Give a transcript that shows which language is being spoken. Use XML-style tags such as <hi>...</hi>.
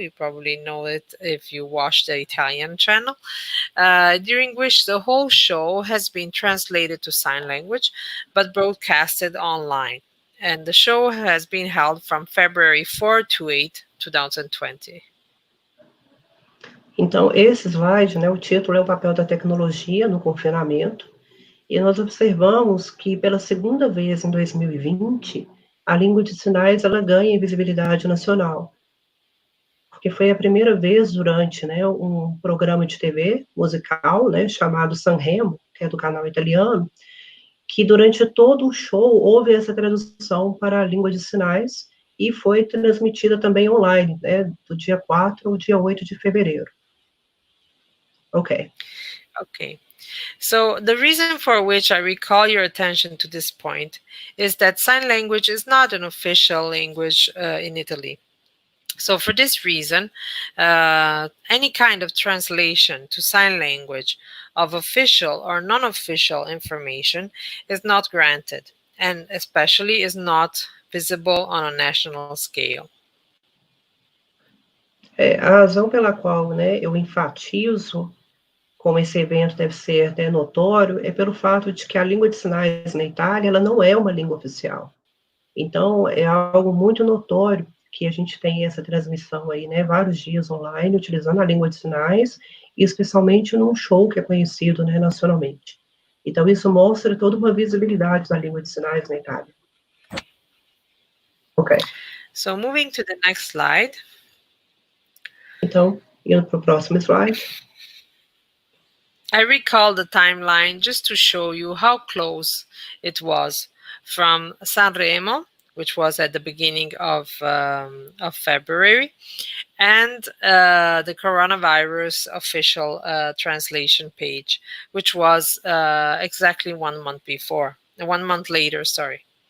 <en>You probably know it if you watch the Italian channel, during which the whole show has been translated to sign language but broadcasted online. And the show has been held from February 4 to 8, 2020.</en> <pt>Então, esse slide, né, o título é o papel da tecnologia no confinamento, e nós observamos que pela segunda vez em 2020, a língua de sinais ela ganha em visibilidade nacional, porque foi a primeira vez durante, né, um programa de TV musical, né, chamado Sanremo, que é do canal italiano, que durante todo o show houve essa tradução para a língua de sinais e foi transmitida também online, né, do dia 4 ao dia 8 de fevereiro.</pt> <en>Okay. Okay. So the reason for which I recall your attention to this point is that sign language is not an official language in Italy. So for this reason, any kind of translation to sign language of official or non-official information is not granted, and especially is not visible on a national scale.</en> <pt>A razão pela qual, né, eu enfatizo como esse evento deve ser, né, notório é pelo fato de que a língua de sinais na Itália ela não é uma língua oficial. Então, é algo muito notório que a gente tem essa transmissão aí, né, vários dias online, utilizando a língua de sinais, e especialmente num show que é conhecido, né, nacionalmente. Então, isso mostra toda uma visibilidade da língua de sinais na Itália.</pt> <en>Ok. So, moving to the next slide.</en> <pt>Então, indo para o próximo slide.</pt> <en>I recall the timeline just to show you how close it was from Sanremo, which was at the beginning of February, and the coronavirus official translation page, which was exactly 1 month before, 1 month later, sorry.</en>